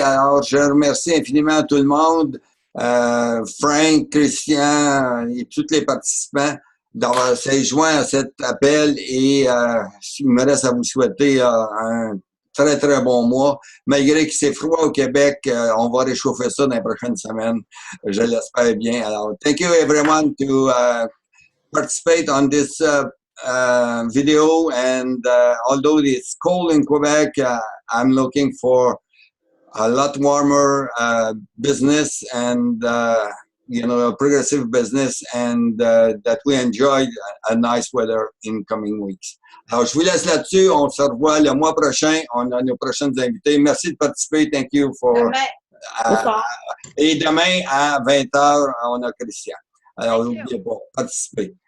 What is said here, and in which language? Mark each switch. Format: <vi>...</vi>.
<fr>Alors, je remercie infiniment tout le monde, Frank, Christian et tous les participants d'avoir s'être joints à cet appel et il me reste à vous souhaiter un très, très bon mois. Malgré que c'est froid au Québec, on va réchauffer ça dans les prochaines semaines. Je l'espère bien.</fr> <en>Alors, thank you everyone to participate on this video, and although it's cold in Quebec, I'm looking for a lot warmer business and progressive business and that we enjoy a nice weather in coming weeks.</en> <fr>Alors, je vous laisse là-dessus. On se revoit le mois prochain. On a nos prochaines invités. Merci de participer.</fr> <en>Thank you for...</en> <fr>et demain, à 20h, on a Christian. Alors, n'oubliez pas, participez.</fr>